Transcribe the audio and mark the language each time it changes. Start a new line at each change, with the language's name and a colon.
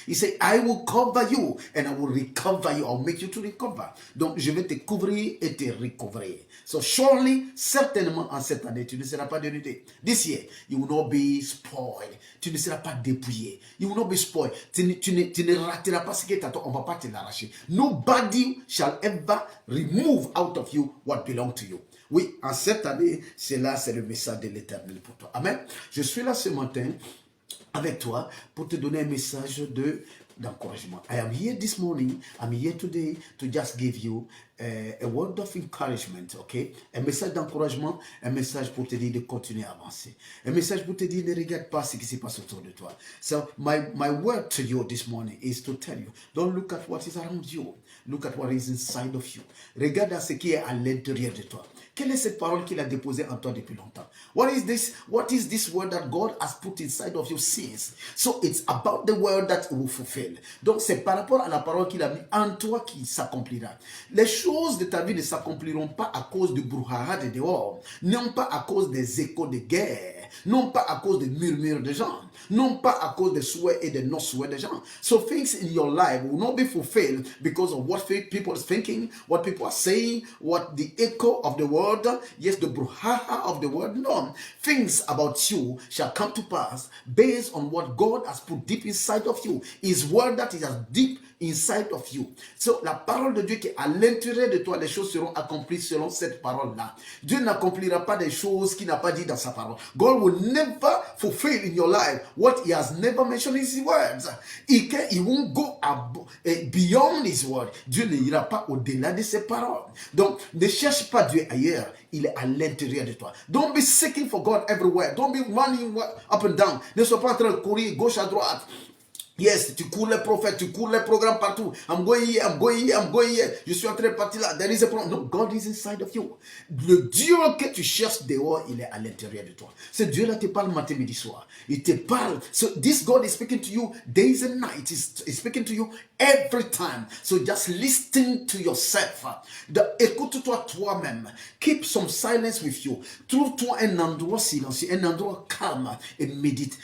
English: He said, I will cover you and I will recover you. I'll make you to recover.
French: Donc, je vais te couvrir et te recouvrir.
English: So surely,
French: certainement, en cette année, tu ne seras pas dénudé.
English: This year, you will not be spoiled.
French: Tu ne seras pas dépouillé.
English: You will not be spoiled.
French: Tu ne rateras pas ce qui est à toi. On ne va pas te l'arracher.
English: Nobody shall ever remove out of you what belongs to you.
French: Oui, en cette année, c'est le message de l'Éternel pour toi. Amen. Je suis là ce matin avec toi pour te donner un message d'encouragement.
English: I am here this morning, I'm here today to just give you a word of encouragement, okay?
French: Un message d'encouragement, un message pour te dire de continuer à avancer. Un message pour te dire ne regarde pas ce qui se passe autour de toi.
English: So my word to you this morning is to tell you, don't look at what is around you. Look at what is inside of you.
French: Regarde à ce qui est à l'intérieur de toi. Quelle est cette parole qu'il a déposée en toi depuis longtemps?
English: What is this word that God has put inside of you since? So it's about the word that it will fulfill.
French: Donc c'est par rapport à la parole qu'il a mis en toi qui s'accomplira. Les choses de ta vie ne s'accompliront pas à cause du brouhaha de dehors, non pas à cause des échos de guerre, non pas à cause des murmures des gens, non pas à cause des souhaits et des non-souhaits des gens.
English: So things in your life will not be fulfilled because of what people are thinking, what people are saying, what the echo of the word, yes, the brouhaha of the word. No, things about you shall come to pass based on what God has put deep inside of you. His word that is as deep inside of you.
French: So la parole de Dieu qui est à l'intérieur de toi, les choses seront accomplies selon cette parole-là. Dieu n'accomplira pas des choses qu'il n'a pas dit dans sa parole.
English: God will never fulfill in your life what He has never mentioned in His words. He won't go beyond His word.
French: Dieu ne ira pas au-delà de ses paroles. Donc, ne cherche pas Dieu ailleurs. Il est à l'intérieur de toi.
English: Don't be seeking for God everywhere. Don't be running up and down.
French: Ne sois pas en train de courir gauche à droite. Yes, tu cours les prophètes, tu cours les programmes partout.
English: I'm going here, I'm going here, I'm going here.
French: Je suis en train de partir là.
English: There is a problem. No, God is inside of you.
French: Le Dieu que tu cherches dehors, il est à l'intérieur de toi. Ce Dieu-là te parle matin, midi, soir. Il te parle.
English: So this God is speaking to you days and nights. He's speaking to you every time. So just listen to yourself.
French: Écoute-toi toi-même.
English: Keep some silence with you.
French: Trouve-toi un endroit silencieux, un endroit calme et médite.